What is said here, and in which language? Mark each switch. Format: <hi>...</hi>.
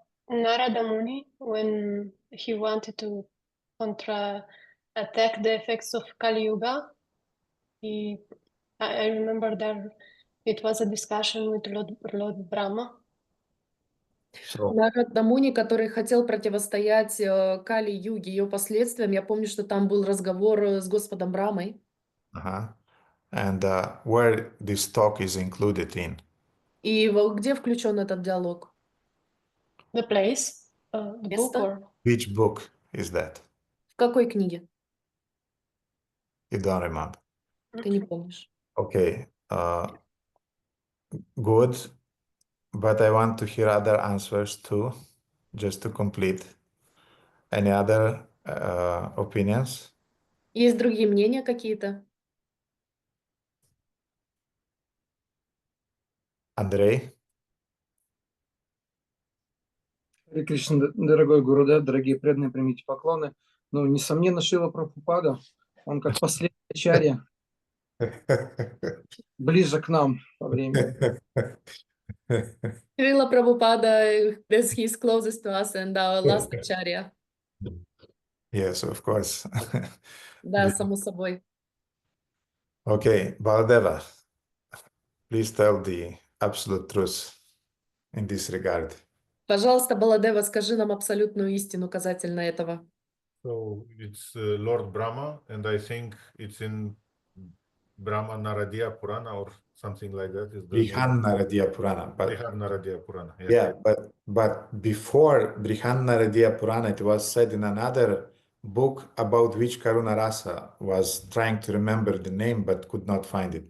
<en>Narada Muni, when he wanted to attack the effects of Kali Yuga, I remember that it was a discussion with Lord Brahma. So,</en> <ru>Нарада Муни, который хотел противостоять Кали-юге, ее последствиям. Я помню, что там был разговор с Господом Брамой.</ru> <en>and where this talk is included in?</en> <ru>И где включен этот диалог?</ru> <en>The place, the book,</en> <ru>Место?</ru> <en>or Which book is that?</en> <ru>В какой книге?</ru> <en>You don't remember.</en> <ru>Ты не помнишь.</ru> <en>Okay. Good. But I want to hear other answers too, just to complete. Any other opinions?</en> <ru>Есть другие мнения какие-то? Андрей? Харе Кришна, дорогой Гурудев, дорогие преданные, примите поклоны. Ну, несомненно, Шрила Прабхупада, он как последний ачарья, ближе к нам по времени.</ru> <en>Шрила Прабхупада, he's closest to us and our last acharya. Yes, of course.</en> <ru>Да, само собой.</ru> <en>Okay, Baladeva, please tell the absolute truth in this regard.</en> <ru>Пожалуйста, Баладева, скажи нам абсолютную истину касательно этого.</ru> <en>So it's Lord Brahma, and I think it's in Brahma Naradiya Purana or something like that. Is the Brihan Naradiya Purana. But Brihan Naradiya Purana. yeah, but before Brihan Naradiya Purana, it was said in another book about which Karunarasa was trying to remember the name but could not find it.</en>